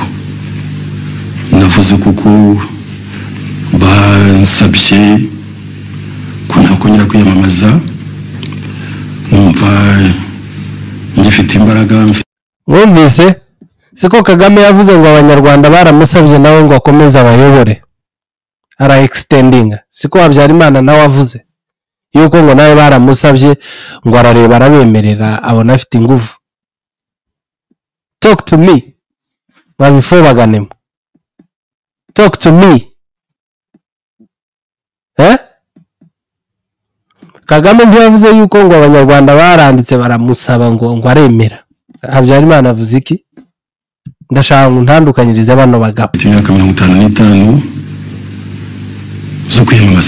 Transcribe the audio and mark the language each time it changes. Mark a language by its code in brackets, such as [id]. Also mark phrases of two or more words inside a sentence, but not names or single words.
[rw] Navuze kuko bansabye ko nakongera kwiyamamaza, numva ngifite imbaraga. Mwumvise siko Kagame yavuze ngo abanyarwanda baramusabye nawe ngo akomeze abayobore, ara extending. Siko Habyarimana nawe avuze yuko ngo nawe baramusabye ngo arareba arabemerera abona afite ingufu. [en] Talk to me before baganemo. Talk to me. [rw] Kagame ntiyavuze yuko ngo abanyarwanda baranditse baramusaba ngo aremera. Habyarimana avuze iki? Ndashaka ngo ntandukanyirize bano bagabo. Imyaka 55 zo kwiyamamaza.